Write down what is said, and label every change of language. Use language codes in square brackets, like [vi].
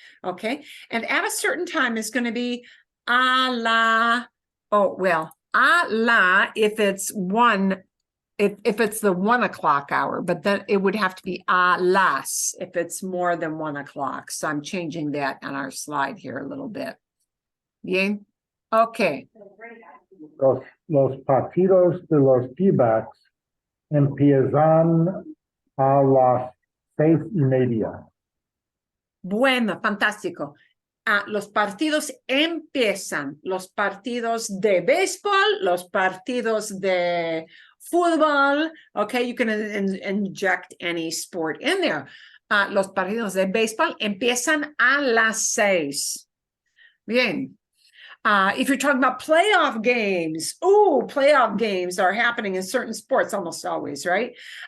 [en] Okay, and at a certain time is going to be a la if it's if it's the 1 o'clock hour, but then it would have to be a las if it's more than 1 o'clock. So I'm changing that on our slide here a little bit. [es] Bien. Okay. Los partidos de los D-backs empiezan a las 6:30. Bueno, fantástico. Los partidos empiezan, los partidos de béisbol, los partidos de fútbol. [en] Okay, you can inject any sport in there. [es] Los partidos de béisbol empiezan a las 6. Bien. [en] If you're talking about playoff games, playoff games are happening in certain sports almost always, right?